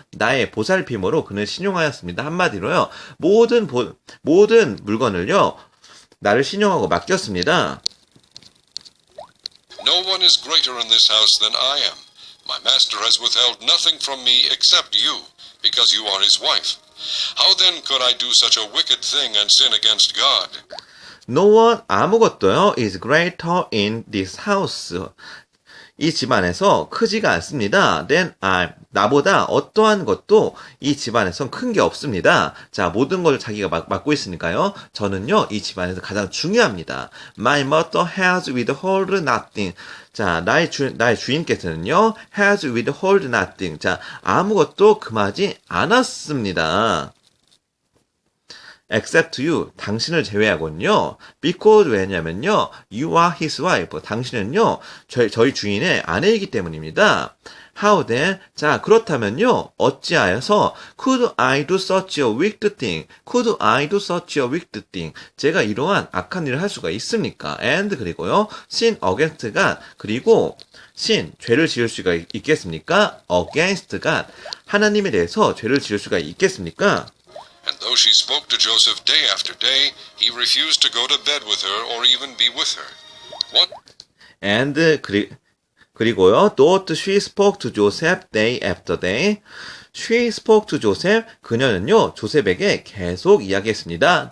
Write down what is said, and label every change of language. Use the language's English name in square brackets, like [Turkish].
[Korean] 나의 보살핌으로 그는 신용하였습니다. 한마디로요. 모든 물건을요. 나를 신용하고 맡겼습니다. [English] No one is greater in this house than I am. My master has withheld nothing from me except you, because you are his wife. How then could I do such a wicked thing and sin against God? No one, [Korean] 아무것도요, [English] is greater in this house. [Korean] 이 집안에서 크지가 않습니다. [English] Then I, [Korean] 나보다 어떠한 것도 이 집안에선 큰 게 없습니다. 자, 모든 걸 자기가 맡고 있으니까요. 저는요, 이 집안에서 가장 중요합니다. [English] My mother has withheld nothing. 자, [Korean] 나의 주인께서는요, [English] has withheld nothing. [Korean] 자, 아무것도 금하지 않았습니다. [English] Except you, [Korean] 당신을 제외하고는요. [English] Because [Korean] 왜냐면요, [English] you are his wife. [Korean] 당신은요, 저희 주인의 아내이기 때문입니다. [English] How then? 자, [Korean] 그렇다면요, 어찌하여서 [English] could I do such a wicked thing? Could I do such a wicked thing? [Korean] 제가 이러한 악한 일을 할 수가 있습니까? [English] And [Korean] 그리고요, [English] sin against God. [Korean] 그리고 sin, 죄를 지을 수가 있겠습니까? [English] Against God. [Korean] 하나님에 대해서 죄를 지을 수가 있겠습니까? [English] And though she spoke to Joseph day after day, he refused to go to bed with her or even be with her. What? And 그리고요, though she spoke to Joseph day after day, she spoke to Joseph, [Korean] 그녀는요, 조셉에게 계속 이야기했습니다.